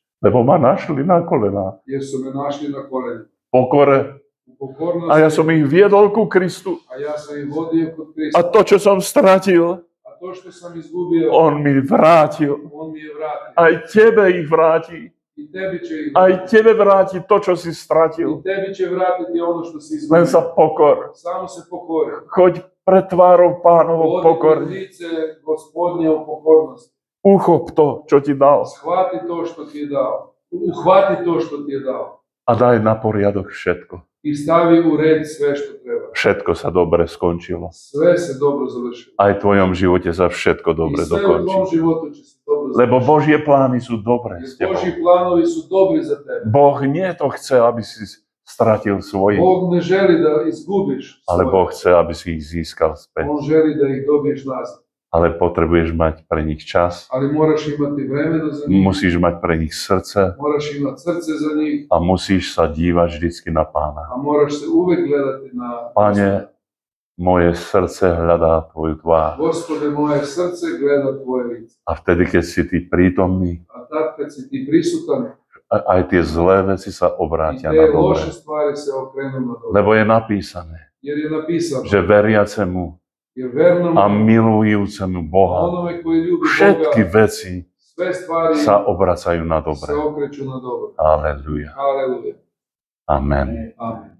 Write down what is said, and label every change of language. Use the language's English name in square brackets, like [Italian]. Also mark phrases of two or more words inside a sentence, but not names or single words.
[Slovak] lebo ma našli na kolenách, [Serbian] jer su me našli na kolenima. [Slovak] pokore, [Serbian] U pokornosti, [Slovak] a ja som ich viedol ku Kristu. [Serbian] a ja sam ih vodio kod [Slovak] A [Serbian] Krista. [Slovak] to, čo som stratil, [Serbian] A to što sam izgubio, [Slovak] on mi vrátil. [Serbian] on mi je vratio. [Slovak] Aj tebe ich vráti. [Serbian] I tebi će ih [Slovak] Aj [Serbian] vratiti. [Slovak] tebe vráti to, čo si stratil. [Serbian] I tebi će vratiti ono što si [Slovak] Len [Serbian] izgubio. [Slovak] sa pokor. [Serbian] Samo se pokori. [Slovak] Choď pred tvárou Pánovou [Serbian] Vodi pred [Slovak] pokorne. [Serbian] lice Gospodnje u pokornosti. [Slovak] Uchop to, čo ti dal. [Serbian] Shvati to što ti je dao. Uhvati to što ti je dao. [Slovak] A daj na poriadok všetko. [Serbian] I stavi u red sve što treba. [Slovak] Všetko sa dobre skončilo. [Serbian] Sve se dobro završilo. [Slovak] Aj v tvojom živote sa všetko [Serbian] I [Slovak] dobre [Serbian] sve u tvom [Slovak] dokončí. [Serbian] životu će se dobro [Slovak] Lebo [Serbian] završiti. [Slovak] Božie plány sú dobré s [Serbian] Jer [Slovak] tebou. [Serbian] Božji planovi su dobri za tebe. [Slovak] Boh nie to chce, aby si stratil svojich, [Serbian] Bog ne želi da izgubiš [Slovak] ale [Serbian] svoje. [Slovak] Boh chce, aby si ich získal späť. [Serbian] On želi da ih dobiješ nazad. [Slovak] Ale potrebuješ mať pre nich čas, [Serbian] Ali moraš imati vremena za njih, [Slovak] musíš mať pre nich srdce [Serbian] moraš imati srce za njih, [Slovak] a musíš sa dívať vždycky na Pána. [Serbian] a moraš se uvek gledati na [Slovak] Pane, moje srdce hľadá tvoju tvár. [Serbian] Gospode, moje srce gleda tvoje lice. [Slovak] A vtedy, keď si ty prítomný, [Serbian] A tad kad si ti prisutan, [Slovak] aj tie zlé veci sa [Serbian] i [Slovak] obrátia [Serbian] te [Slovak] na [Serbian] loše [Slovak] dobré. [Serbian] stvari se okrenu na dobro. [Slovak] Lebo je napísané, [Serbian] Jer je napisano, [Slovak] že veriacemu [Serbian] jer vernom [Slovak] a milujúcemu Boha [Serbian] onome koji ljubi [Slovak] všetky [Serbian] Boga, [Slovak] veci [Serbian] sve stvari [Slovak] sa obracajú na [Serbian] se [Slovak] dobre. [Serbian] okreću na dobro. [Slovak] Aleluja. [Serbian] Haleluja. [Slovak] Amen. [Serbian] Amen.